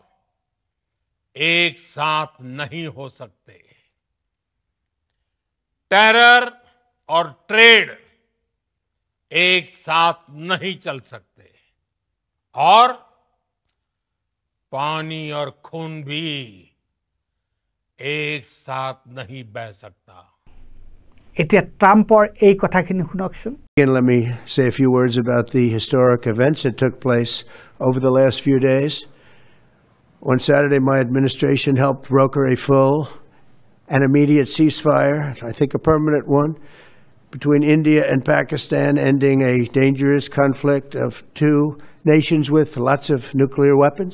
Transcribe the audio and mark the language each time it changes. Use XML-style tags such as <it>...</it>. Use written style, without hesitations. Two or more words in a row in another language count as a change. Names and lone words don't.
<hi>एक साथ नहीं हो सकते टेरर और ट्रेड एक साथ नहीं चल सकते और पानी और खून भी एक साथ नहीं बह सकता</hi> <as>এতিয়া ট্ৰাম্পৰ এই কথাখিনি শুনকচোন</as> <en>Again, let me say a few words about the historic events that took place over the last few days. On Saturday, my administration helped broker a full and immediate ceasefire, I think a permanent one, between India and Pakistan, ending a dangerous conflict of two nations with lots of nuclear weapons.</en>